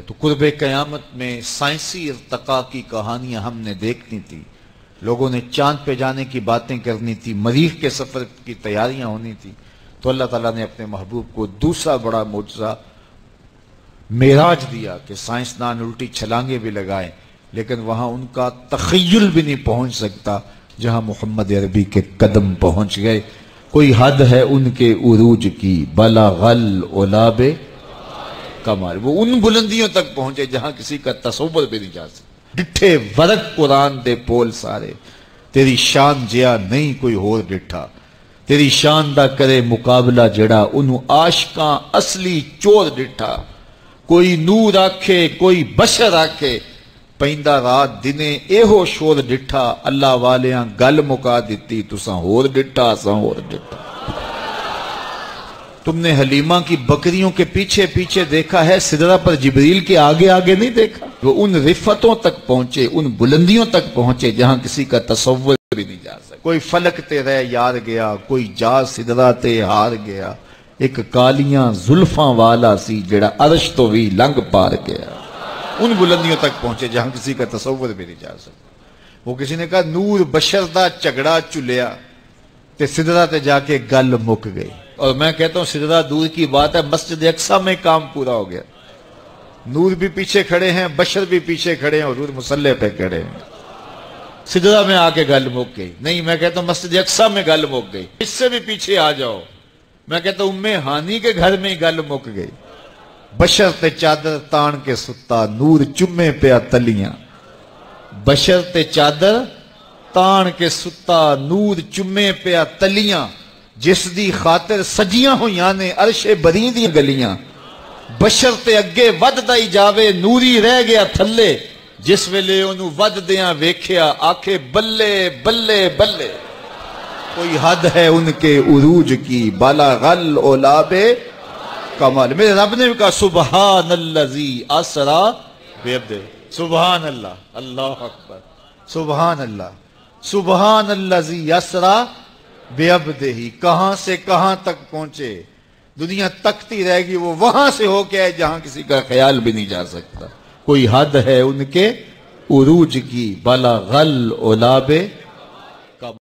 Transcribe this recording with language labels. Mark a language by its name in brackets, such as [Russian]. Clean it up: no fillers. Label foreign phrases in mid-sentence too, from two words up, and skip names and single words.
[Urdu] تو قرب قیامت میں سائنسی ارتقاء کی کہانیاں ہم نے دیکھنی تھی، لوگوں نے چاند پہ جانے کی باتیں کرنی تھی، مریخ کے سفر کی تیاریاں ہونی تھی، تو اللہ تعالیٰ نے اپنے محبوب کو دوسرا بڑا معجزہ معراج دیا کہ سائنسدان الٹی چھلانگیں بھی لگائیں، لیکن وہاں ان کا تخیل بھی نہیں پہنچ سکتا جہاں محمد عربی کے قدم پہنچ گئے۔ کوئی حد ہے ان کے عروج کی، [Arabic] بلغ العلا کمال، [Urdu] وہ ان بلندیوں تک پہنچے جہاں کسی کا تصور بھی نہیں جا سکتا۔ [Punjabi] ڈٹھے ورق قرآن دے پول سارے، تیری شان جیا نہیں کوئی ہور ڈٹھا، تیری شان دا کرے مقابلہ جڑا انہوں عاشقاں اصلی چور ڈٹھا۔ کوئی نور آکھے کوئی بشر آکھے، پیندا رات دنے ایہو شور ڈٹھا، اللہ والیاں گل مکا دیتی تساں ہور ڈٹھا اساں ہور ڈٹھا۔ [Urdu] تم نے حلیمہ کی بکریوں کے پیچھے پیچھے دیکھا ہے، سدرہ پر جبریل کے آگے آگے نہیں دیکھا۔ وہ ان رفتوں تک پہنچے، ان بلندیوں تک پہنچے جہاں کسی کا تصور بھی نہیں جا سکتا۔ [Punjabi] کوئی فلک تے رہ یار گیا، کوئی جا سدرہ تے ہار گیا، ایک کالیاں زلفاں والا سی جڑا عرش تو بھی لنگ پار گیا۔ [Urdu] ان بلندیوں تک پہنچے جہاں کسی کا تصور بھی نہیں جا سکتا۔ وہ کسی نے کہا [Punjabi] نور بشر دا جھگڑا چلیا تے سدرہ تے جا کے گل مک گئی، [Urdu] اور میں کہتا ہوں سدرہ دور کی بات ہے، مسجد اقصیٰ میں کام پورا ہو گیا۔ نور بھی پیچھے کھڑے ہیں، بشر بھی پیچھے کھڑے ہیں، حضور مصلی پہ کھڑے ہیں، سدرہ میں آ کے [Punjabi] گل مک گئی۔ [Urdu] نہیں، میں کہتا ہوں مسجد اقصیٰ میں [Punjabi] گل مک گئی، [Urdu] اس سے بھی پیچھے آ جاؤ، میں کہتا ہوں ہانی کے گھر میں [Punjabi] گل مک گئی۔ بشر تے چادر تان کے ستا، نور چمے پیا تلیاں، بشر تے چادر تان کے ستا نور چمے پیا تلیاں جس دی خاطر سجیاں ہویاں نے عرش بری دی گلیاں بشر تے اگے ود دائی جاوے نوری رہ گیا تھلے جس ویلے انہوں ود دیاں ویکھیا آکھے بلے بلے [Urdu] بلے کوئی حد ہے ان کے عروج کی [Arabic] بالا غل اولاب کمال [Urdu] میرے رب نے بھی کہا [Arabic] سبحان اللذی اسرا بعبدہ سبحان اللہ اللہ اکبر سبحان اللہ سبحان اللذی اسرا بعبدہ [Urdu] کہاں سے کہاں تک پہنچے دنیا تکتی رہے گی وہ وہاں سے ہو کے جہاں کسی کا خیال بھی نہیں جا سکتا کوئی حد ہے ان کے عروج کی [Arabic] بالا غل اولاب